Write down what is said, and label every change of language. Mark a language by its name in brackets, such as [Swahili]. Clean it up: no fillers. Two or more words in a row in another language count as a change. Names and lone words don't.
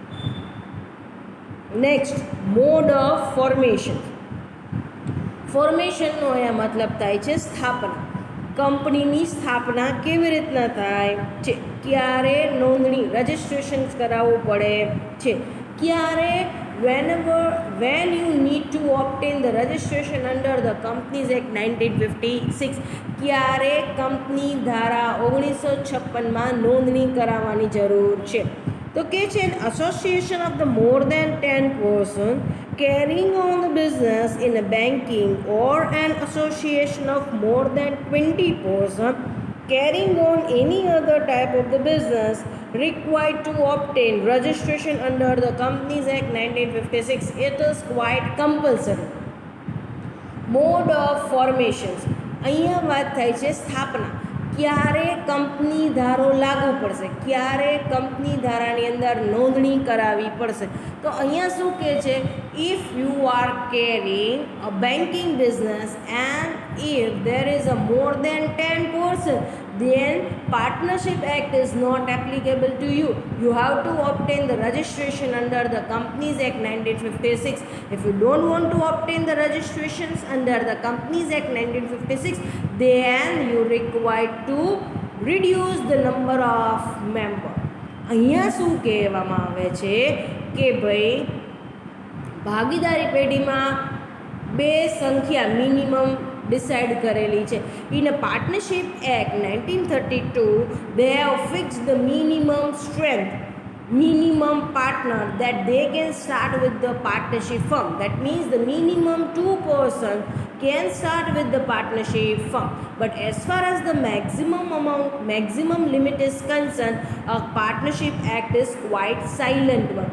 [English] Next, mode of formation. [Gujarati] ફોર્મેશનનો અહીંયા મતલબ થાય છે સ્થાપના. કંપનીની સ્થાપના કેવી રીતના થાય છે? ક્યારે નોંધણી, રજિસ્ટ્રેશન કરાવવું પડે છે? [English] ક્યારે when you need to obtain the registration under the Companies Act 1956, [Gujarati] ક્યારે કંપની ધારા 1956માં નોંધણી કરાવવાની જરૂર છે? તો કે છે [English] association of the more than 10 person carrying on the business in a banking, or an association of more than 20 person carrying on any other type of the business required to obtain registration under the Companies Act 1956. It is quite compulsory. Mode of formations. [Gujarati] અહીંયા વાત થાય છે સ્થાપના. ક્યારે કંપની ધારો લાગુ પડશે, ક્યારે કંપની ધારાની અંદર નોંધણી કરાવવી પડશે? તો અહીંયા શું કહે છે? [English] if you are carrying a banking business and if there is a more than 10 person, then Partnership Act is not applicable to you. You have to obtain the registration under the Companies Act 1956. If you don't want to obtain the registrations under the Companies Act 1956, then you required to reduce the number of member. [Gujarati] અહીંયા શું કહેવામાં આવે છે કે ભાઈ ભાગીદારી પેઢીમાં બે સંખ્યા મિનિમમ ડિસાઇડ કરેલી છે. [English] In a Partnership Act 1932 they have fixed the minimum strength, minimum partner that they can start with the partnership firm. That means the minimum 2 person can start with the partnership firm. But as far as the maximum amount, maximum limit is concerned, a partnership act is quite silent one.